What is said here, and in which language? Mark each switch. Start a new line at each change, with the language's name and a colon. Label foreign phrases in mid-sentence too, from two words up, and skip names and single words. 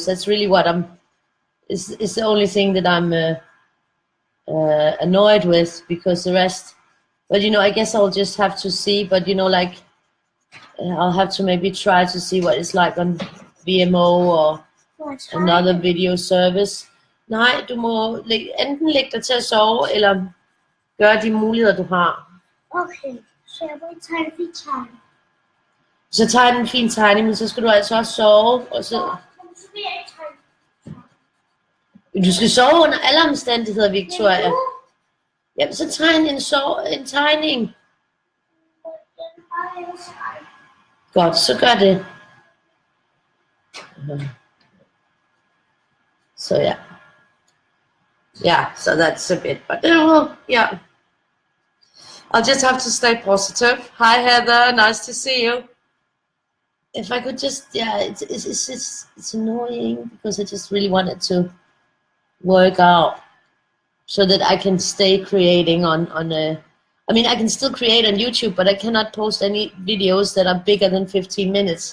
English: That's really what it's the only thing that I'm annoyed with, because the rest, but you know, I guess I'll just have to see, but you know, like, I'll have to maybe try to see what it's like on VMO or another video service.
Danish: Nej, du må enten lægge dig til at sove, eller gøre de muligheder, du har. Okay, så jeg må tage en fin tegning. Så tager den en fin tegning, men så skal du altså også sove, og så... Så vil jeg ikke tegne. Du skal sove under alle omstændigheder, Victoria. Jamen, så tegn en tegning. Godt, så gør det.
English: So yeah, so that's a bit, but yeah, I'll just have to stay positive. Hi Heather, nice to see you. If I could just, yeah, it's annoying because I just really wanted to work out so that I can stay creating on a, I mean, I can still create on YouTube, but I cannot post any videos that are bigger than 15 minutes.